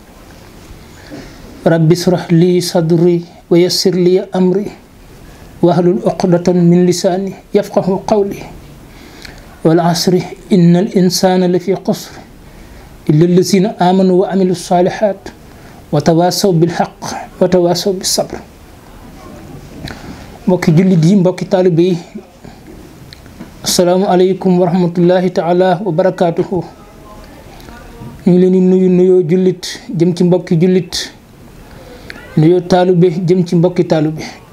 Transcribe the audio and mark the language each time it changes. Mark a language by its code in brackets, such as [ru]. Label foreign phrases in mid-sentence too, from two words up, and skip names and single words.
[ar] رب اشرح لي صدري ويسر لي أمري واحلل عقدة من لساني يفقه قولي والعصر إن الإنسان لفي قصر إلا الذين آمنوا وعملوا الصالحات وتواصوا بالحق وتواصوا بالصبر. [wo] mbokki jullit yi mbokki taalibe yi [ar] السلام عليكم ورحمة الله تعالى وبركاته. [wo] ñu ngi leen di nuyoo jullit jëm ci mbokki jullit, nuyoo taalibe jëm ci mbokki taalibe.